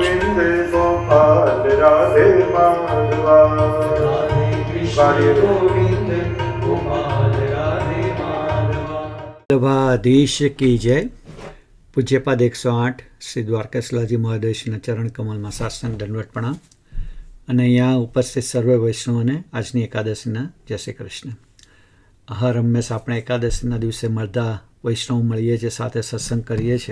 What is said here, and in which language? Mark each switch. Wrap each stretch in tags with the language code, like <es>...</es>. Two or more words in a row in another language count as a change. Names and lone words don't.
<hi>गोपाल राधे माधवा। राधे कृष्ण गोविंद गोपाल राधे माधवा।</hi> <gu>વલ્લભાધીશ કી જય. પૂજ્યપાદ 108 શ્રી દ્વારકાશલાજી મહાદેવના ચરણ કમલમાં સાષ્ટાંગ દંડવત પ્રણામ. અને અહીંયા ઉપસ્થિત સર્વે વૈષ્ણવોને આજની એકાદશીના જય શ્રી કૃષ્ણ. હર હંમેશ આપણે એકાદશીના દિવસે મળતા વૈષ્ણવ મળીએ છીએ, સાથે સત્સંગ કરીએ છીએ.</gu>